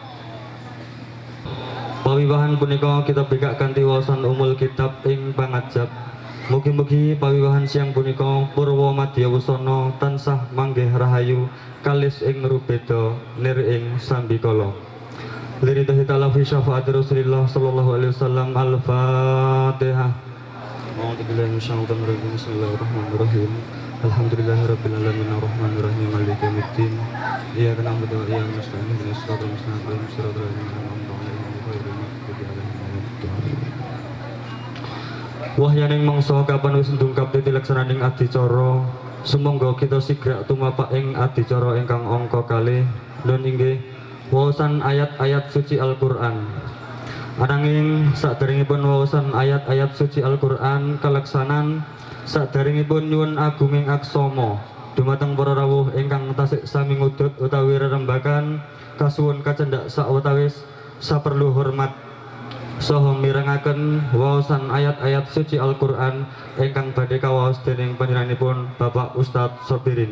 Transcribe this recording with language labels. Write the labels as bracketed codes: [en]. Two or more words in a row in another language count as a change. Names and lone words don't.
[jv] Pawiwahan punika kita bikak kanthi wawasan [ar] أم الكتاب [jv] ing pangajab. Mugi-mugi pawiwahan siang punika purwa madya wusana tansah manggih rahayu kalis ing rubeda nir ing sambikala. [ar] لرضاه تعالى في شفاعة رسول الله صلى الله عليه وسلم. Al-Fatihah. أعوذ بالله من الشيطان الرجيم. بسم الله الرحمن الرحيم. الحمد لله رب العالمين الرحمن الرحيم مالك يوم الدين. إياك نعبد وإياك نستعين اهدنا الصراط المستقيم صراط الذين أنعمت عليهم غير المغضوب عليهم ولا الضالين. [jv] Wahyaning mangsa kapan wis ndungkap titileksaning adicara, sumangga kita sigrak tumapak ing adicara ingkang angka kalih nun inggih wawasan ayat-ayat suci Al-Qur'an. Ananging saderengipun wawasan ayat-ayat suci Al-Qur'an kaleksanan saderengipun nyuwun agunging aksama dumateng para rawuh ingkang tasih sami ngudud utawi rerembagan kasuwun kacendak sawetawis saperlu hormat saha mirengaken wawasan ayat-ayat suci Al-Qur'an ingkang badhe kawaos dening panjenenganipun Bapak Ustadz Sabirin.